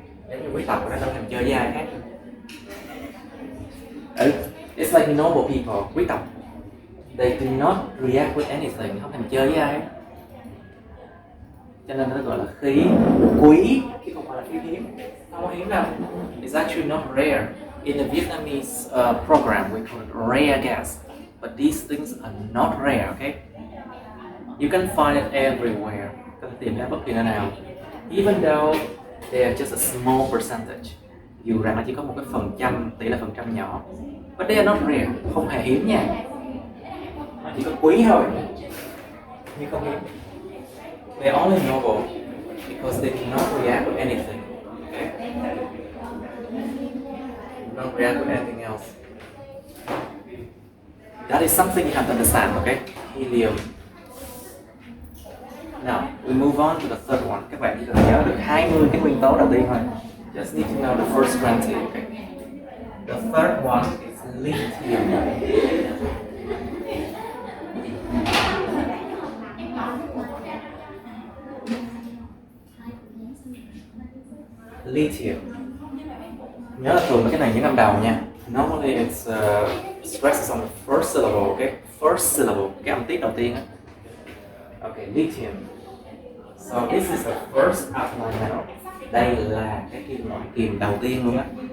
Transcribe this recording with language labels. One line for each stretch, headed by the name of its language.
Vietnamese: Giống như quý tộc nó không thèm chơi với ai khác.
English: It's like noble people, quý tộc. They do not react with anything,
Vietnamese: không thèm chơi với ai. Cho nên nó gọi là khí quý, chứ không phải là khí hiếm. Không có hiếm đâu.
English: It's actually not rare. In the Vietnamese program, we call it rare gas. But these things are not rare, okay? You can find it everywhere.
Vietnamese: có thể tìm thấy bất kỳ nơi nào.
English: Even though they are just a small percentage,
Vietnamese: dù rằng nó chỉ có một cái tỷ lệ phần trăm nhỏ,
English: but they are not rare,
Vietnamese: không hề hiếm nha, nó chỉ có quý thôi, nhưng không hiếm.
English: They are only noble because they do not react with anything. Okay? Do not react with anything else. That is something you have to understand, okay? Helium. Now, we move on to the third one.
Vietnamese: Các bạn chỉ cần nhớ được 20 cái nguyên tố đầu tiên thôi.
English: Just need to know the first 20, okay? The third one is lithium. Lithium.
Vietnamese: Nhớ là thường cái này những năm đầu nha.
English: Normally it's stresses on the first syllable, okay? First syllable,
Vietnamese: cái âm tiết đầu tiên á.
English: Okay, lithium. So this is the first alkaline metal.
Vietnamese: Đây là cái loại kiềm đầu tiên luôn á.